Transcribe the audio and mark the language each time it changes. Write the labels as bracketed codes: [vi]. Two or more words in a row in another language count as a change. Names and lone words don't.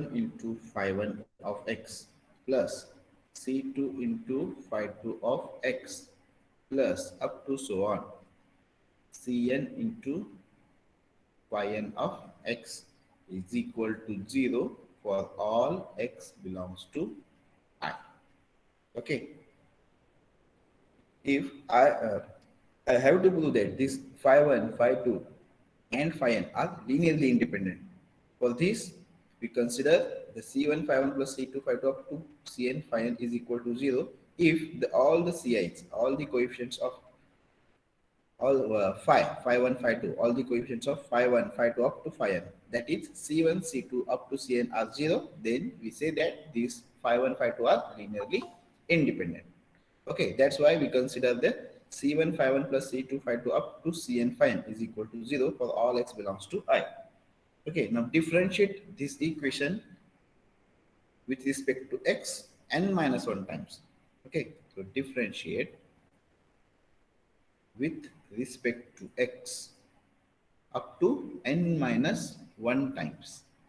[en] into phi 1 of x plus C2 into phi 2 of x plus up to so on Cn into phi n of x is equal to 0 for all x belongs to I. Okay, if I have to prove that this phi 1, phi 2 and phi n are linearly independent. For this, we consider the C1 phi 1 plus C2 phi 2 up to Cn phi n is equal to 0 if all the Ci's, all the coefficients of all phi 1, phi 2, all the coefficients of phi 1, phi 2 up to phi n, that is C1, C2 up to Cn are 0, then we say that these phi 1, phi 2 are linearly independent. Okay, that's why we consider the C1 phi 1 plus C2 phi 2 up to Cn phi n is equal to 0 for all x belongs to I. Okay, now differentiate this equation with respect to x n minus 1 times. Okay, so differentiate with respect to x up to n minus 1 times.